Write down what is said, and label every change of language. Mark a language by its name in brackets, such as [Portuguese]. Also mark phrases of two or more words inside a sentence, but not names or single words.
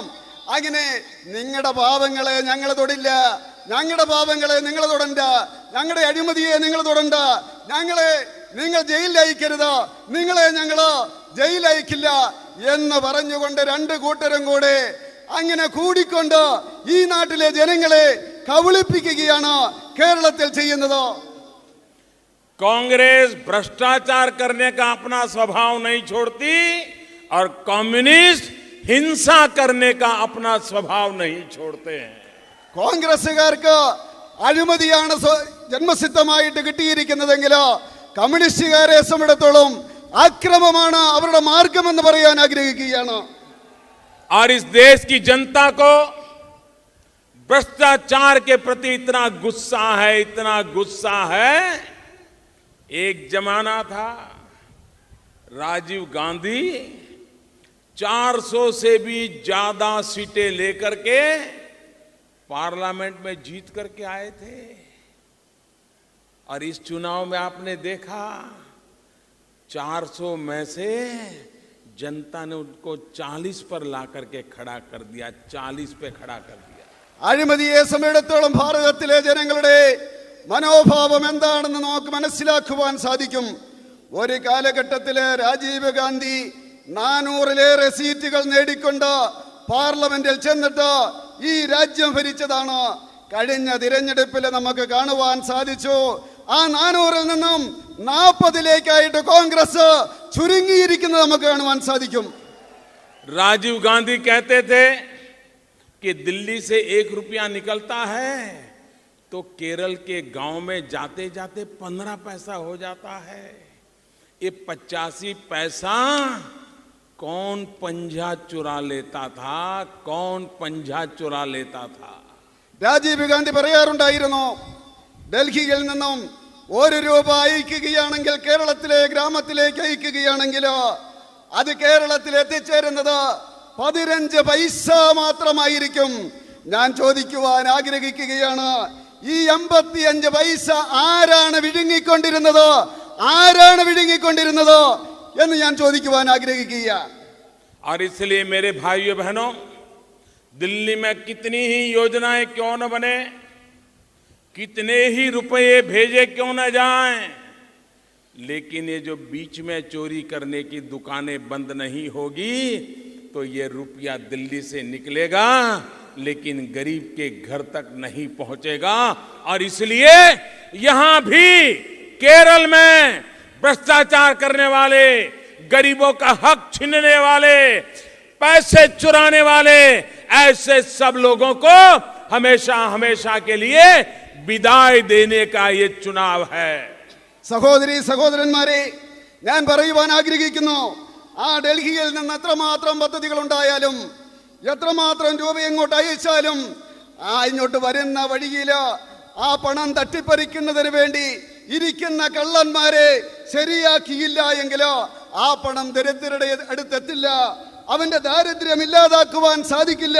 [Malayalam] അങ്ങനെ നിങ്ങളുടെ പാവങ്ങളെ ഞങ്ങൾ തൊടില്ല, ഞങ്ങളുടെ പാവങ്ങളെ നിങ്ങൾ തൊടണ്ട, ഞങ്ങളുടെ അഴിമതിയെ നിങ്ങൾ തൊടണ്ട, നിങ്ങൾ ജയിലിൽ അയക്കരുത്, നിങ്ങളെ ഞങ്ങൾ ജയിലിൽ അയക്കില്ല എന്ന് പറഞ്ഞുകൊണ്ട് 2 കൂട്ടരും കൂടെ അങ്ങനെ കൂടിക്കൊണ്ട് ഈ നാട്ടിലെ ജനങ്ങളെ കബളിപ്പിക്കുകയാണ് കേരളത്തിൽ ചെയ്യുന്നത്. [Hindi] कांग्रेस भ्रष्टाचार करने का अपना स्वभाव नहीं छोड़ती और कम्युनिस्ट हिंसा करने का अपना स्वभाव नहीं छोड़ते हैं। [Malayalam] കോൺഗ്രസ്സുകാർക്ക് അഴിമതിയാണ് ജന്മസിദ്ധമായിട്ട് കിട്ടിയിരിക്കുന്നതെങ്കിൽ കമ്മ്യൂണിസ്റ്റുകാരെ സംബന്ധിച്ചിടത്തോളം അക്രമമാണ് അവരുടെ മാർഗമെന്ന് പറയാൻ ആഗ്രഹിക്കുകയാണ്. [Hindi] और इस देश की जनता को भ्रष्टाचार के प्रति इतना गुस्सा है। एक जमाना था राजीव गांधी 400 से भी ज्यादा सीटें लेकर के पार्लियामेंट में जीत करके आए थे, और इस चुनाव में आपने देखा 400 में से जनता ने उनको 40 पर ला करके खड़ा कर दिया, 40 पे खड़ा कर दिया। [Malayalam] അഴിമതിയെ സംബന്ധിച്ചിടത്തോളം ഭാരതത്തിലെ ജനങ്ങളുടെ മനോഭാവം എന്താണെന്ന് നമുക്ക് മനസ്സിലാക്കുവാൻ സാധിക്കും. ഒരു കാലഘട്ടത്തില് രാജീവ് ഗാന്ധി 400-ലേറെ സീറ്റുകൾ നേടിക്കൊണ്ട് പാർലമെന്റിൽ ചെന്നിട്ട് ഈ രാജ്യം ഭരിച്ചതാണ്. കഴിഞ്ഞ തിരഞ്ഞെടുപ്പിൽ നമുക്ക് കാണുവാൻ സാധിച്ചു ആ 400-ൽ നിന്നും 40-ലേക്കായിട്ട് കോൺഗ്രസ് ചുരുങ്ങിയിരിക്കുന്നത് നമുക്ക് കാണുവാൻ സാധിക്കും. [Hindi] राजीव गांधी कहते थे कि दिल्ली से 1 रुपया निकलता है तो केरल के गांव में जाते जाते 15 पैसा हो जाता है। ये 85 पैसा कौन पंजा चुरा लेता था, कौन पंजा चुरा लेता था। [Malayalam] രാജീവ് ഗാന്ധി പറയാറുണ്ടായിരുന്നു, ഡൽഹിയിൽ നിന്നും 1 രൂപ അയക്കുകയാണെങ്കിൽ, കേരളത്തിലെ ഗ്രാമത്തിലേക്ക് അയക്കുകയാണെങ്കിൽ അത് കേരളത്തിൽ എത്തിച്ചേരുന്നത് 15 പൈസ മാത്രമായിരിക്കും. ഞാൻ ചോദിക്കുവാൻ ആഗ്രഹിക്കുകയാണ്, ഈ 55 പൈസ ആരാണ് വിഴുങ്ങിക്കൊണ്ടിരുന്നത് എന്ന് ഞാൻ ചോദിക്കുവാൻ ആഗ്രഹിക്കുകയാണ്. [Hindi] और इसलिए मेरे भाइयों बहनों, दिल्ली में कितनी ही योजनाएं क्यों न बने, कितने ही रुपए भेजे क्यों न जाएं, लेकिन ये जो बीच में चोरी करने की दुकानें बंद नहीं होगी तो ये रुपया दिल्ली से निकलेगा लेकिन गरीब के घर तक नहीं पहुंचेगा। और इसलिए यहां भी केरल में भ्रष्टाचार करने वाले, गरीबों का हक छीनने वाले, पैसे चुराने वाले, ऐसे सब लोगों को हमेशा हमेशा के लिए विदाई देने का ये चुनाव है। [Malayalam] സഹോദരി സഹോദരന്മാരെ, ഞാൻ പറയുവാൻ ആഗ്രഹിക്കുന്നു, ആ ഡൽഹിയിൽ നിന്ന് എത്രമാത്രം പദ്ധതികൾ ഉണ്ടായാലും എത്രമാത്രം രൂപ എങ്ങോട്ട് അയച്ചാലും ഇങ്ങോട്ട് വരുന്ന വഴിയിൽ ആ പണം തട്ടിപ്പറിക്കുന്നതിന് വേണ്ടി ഇരിക്കുന്ന കള്ളന്മാരെ ശരിയാക്കിയില്ല എങ്കിലോ ആ പണം ദരിദ്രരുടെ അടുത്തെത്തില്ല, അവന്റെ ദാരിദ്ര്യം ഇല്ലാതാക്കുവാൻ സാധിക്കില്ല.